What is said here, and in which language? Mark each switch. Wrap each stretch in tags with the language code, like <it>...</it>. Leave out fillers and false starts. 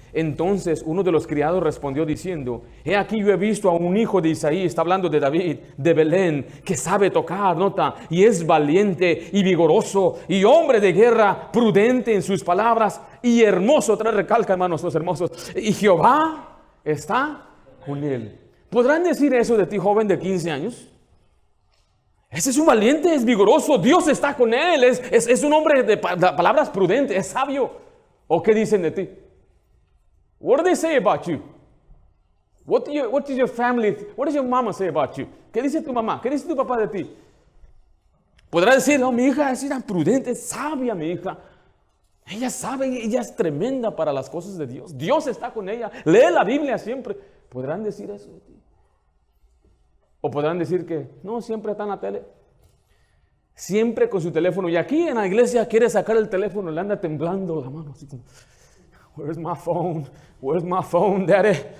<es>Entonces uno de los criados respondió diciendo, he aquí yo he visto a un hijo de Isaí, está hablando de David, de Belén, que sabe tocar, nota, y es valiente y vigoroso, y hombre de guerra, prudente en sus palabras, y hermoso, otra recalca, hermanos, los hermosos, y Jehová está con él. ¿Podrán decir eso de ti, joven de 15 años? Ese es un valiente, es vigoroso, Dios está con él, es un hombre de palabras prudentes, es sabio. ¿O qué dicen de ti?</es> <en>What do they say about you? What does your family, what does your mama say about you?</en> <es>¿Qué dice tu mamá? ¿Qué dice tu papá de ti? Podrá decir, no, mi hija es tan prudente, es sabia mi hija. Ella sabe, ella es tremenda para las cosas de Dios. Dios está con ella, lee la Biblia siempre. ¿Podrán decir eso de ti? O podrán decir que no, siempre está en la tele, siempre con su teléfono, y aquí en la iglesia quiere sacar el teléfono, le anda temblando la mano así como,</es> <en>where's my phone, daddy?</en>